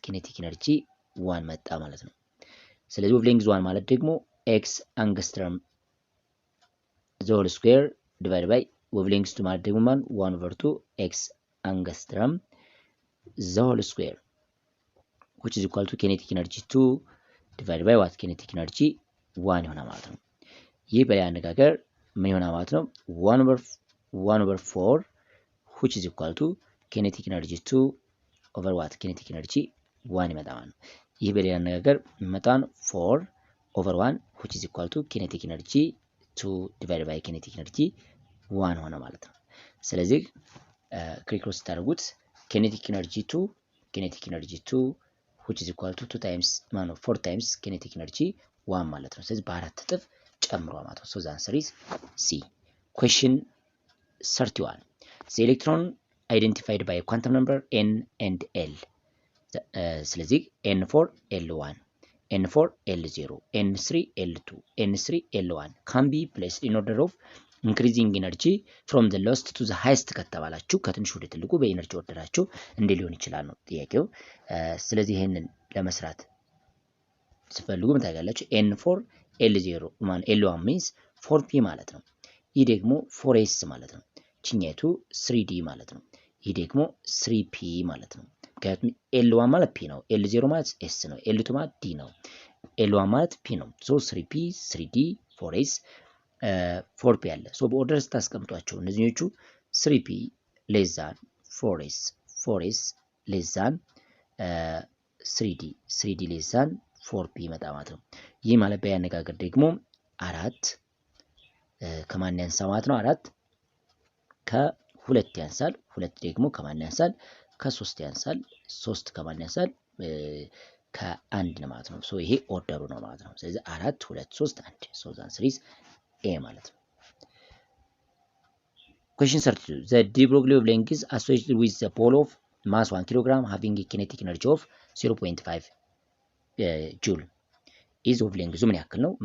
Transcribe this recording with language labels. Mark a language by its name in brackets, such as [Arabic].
[English] kinetic energy 1 [Amharic] መጣ ማለት ነው። ስለዚህ [English] wavelength 1 [Amharic] ማለት ደግሞ [English] x angstrom the whole square divided by wavelength 2 ማለት ደግሞ 1 over 2 x angstrom the whole square which is equal to kinetic energy 2 divided by what? kinetic energy 1 [Amharic] ይሆናል ማለት ነው። ይህ በሌላ አነጋገር ምን ይሆናል ማለት ነው? [English] 1 over 4 which is equal to kinetic energy 2 over what? kinetic energy 1 [Amharic] ይመጣ ማለት ነው። ይህ በሌላ አነጋገር መጣን [English] 4 over 1 which is equal to kinetic energy 2 divided by kinetic energy 1 [Amharic] ሆነ ማለት ነው። ስለዚህ ክሪክሮስ ታደርጉት [English] kinetic energy 2 which is equal to 2 times 4 times kinetic energy 1 [Amharic] ማለት ነው። ስለዚህ በአራት እጥፍ ጨምሯል ማለት ነው። [English] so the answer is C. question 31 the electron identified by a quantum number n and l [Amharic] ስለዚህ [English] n4 l1 n4 l0 n3 l2 n3 l1 can be placed in order of increasing energy from the lowest to the highest [Amharic] ከተባላችሁ ከትንሹ ወደ ትልቁ በኤነርጂ ወርደራችሁ እንደ ሊሆን ይችላል ነው ጥያቄው። ስለዚህ ይሄንን ለመስራት ስፈልጉ ምን ታደርጋላችሁ? [English] n4 l0 l1 means 4p [Amharic] ማለት ነው። ይህ ደግሞ 4s ማለት ነው። ቺኛቱ 3d ማለት ነው። ይህ ደግሞ 3p ማለት ነው። ምክንያቱም l1 ማለት p ነው፣ l0 ማለት s ነው፣ l2 ማለት d ነው፣ l1 ማለት p ነው። ሶ 3p 3d 4s 4p አለ። ሶ በኦርደር ስታስቀምጧቸው እነዚህኞቹ [English] 3p less than 4s 4s less than 3d 3d less than 4p [Amharic] ይመጣ ማለት ነው። ይህ ማለት በያነጋገር ደግሞ አራት ከማን ያንሳል ማለት ነው? አራት ከሁለት ያንሳል፣ ሁለት ደግሞ ከማን ያንሳል? ከሶስት ያንሳል፣ ሶስት ከማን ያንሳል? ከአንድ ነው ማለት ነው። ሶ ይሄ ኦርደሩ ነው ማለት ነው። [English] ስለዚህ 4 2 3 1 ሶ the answer is A [Amharic] ማለት ነው። [English] question 32 the de Broglie wavelength is associated with the pole of mass 1 kg having a kinetic energy of 0.5 joule is wavelength [Amharic] ምን ያክል ነው?